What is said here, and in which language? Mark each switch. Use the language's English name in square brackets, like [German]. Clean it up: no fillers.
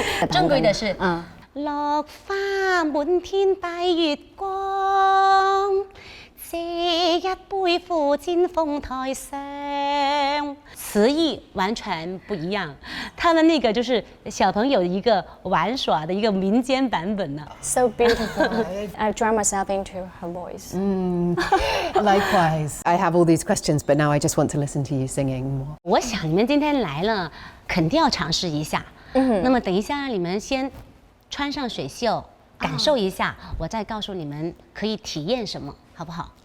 [Chinese] 正规的是落花滿天白月光，這一背负金凤台上，词意完全不一样。他的那个就是小朋友一个玩耍的一个民间版本呢。 [English] So beautiful. I drown myself into her voice. Likewise. I have all these questions, but now I just want to listen to you singing more. [Chinese] 我想你们今天来了，肯定要尝试一下。那么等一下你们先穿上水袖，感受一下，我再告诉你们可以体验什么，好不好？